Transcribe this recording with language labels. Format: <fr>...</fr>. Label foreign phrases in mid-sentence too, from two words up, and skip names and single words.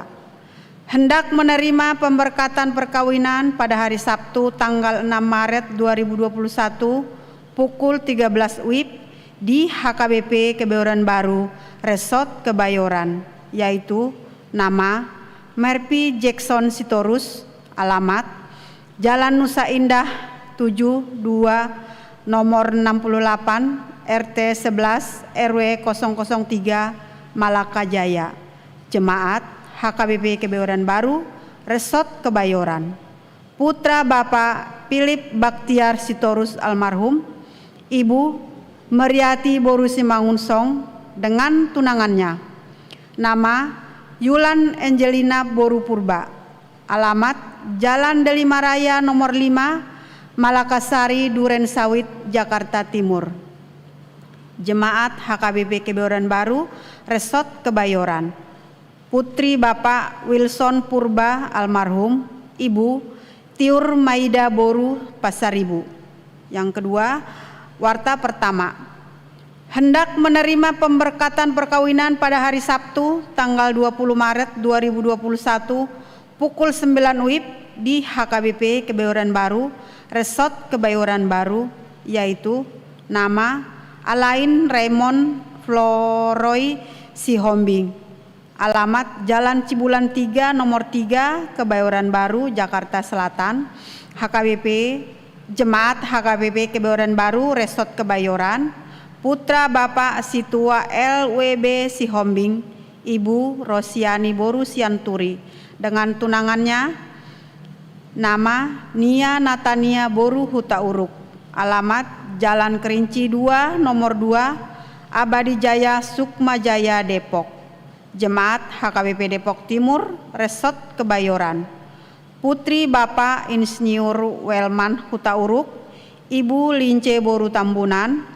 <id>Hendak menerima pemberkatan perkawinan pada hari Sabtu tanggal 6 Maret 2021 pukul 13 WIB di HKBP Kebayoran Baru, Resort Kebayoran, yaitu nama Merpy Jackson Sitorus, alamat Jalan Nusa Indah 72 nomor 68 RT 11 RW 003 Malaka Jaya. Jemaat HKBP Kebayoran Baru, Resort Kebayoran. Putra Bapak Philip Baktiar Sitorus almarhum, Ibu Meriati Boru Simangunsong dengan tunangannya. Nama Yulan Angelina Boru Purba. Alamat Jalan Delima Raya nomor 5 Malakasari Duren Sawit, Jakarta Timur. Jemaat HKBP Kebayoran Baru, Resort Kebayoran. Putri Bapak Wilson Purba almarhum, Ibu Tiur Maida Boru Pasaribu. Yang kedua, warta pertama. Hendak menerima pemberkatan perkawinan pada hari Sabtu tanggal 20 Maret 2021 pukul 9 WIB di HKBP Kebayoran Baru, Resort Kebayoran Baru, yaitu nama Alain Raymond Floroy Sihombing, alamat Jalan Cibulan 3 nomor 3 Kebayoran Baru, Jakarta Selatan. HKBP Jemaat HKBP Kebayoran Baru, Resort Kebayoran. Putra Bapak Situa LWB Sihombing, Ibu Rosiani Boru Sianturi dengan tunangannya. Nama Nia Natania Boru Hutauruk, alamat Jalan Kerinci 2 nomor 2 Abadi Jaya Sukma Jaya Depok. Jemaat HKBP Depok Timur, Resort Kebayoran. Putri Bapak Insinyur Welman Hutauruk, Ibu Lince Boru Tambunan.</id>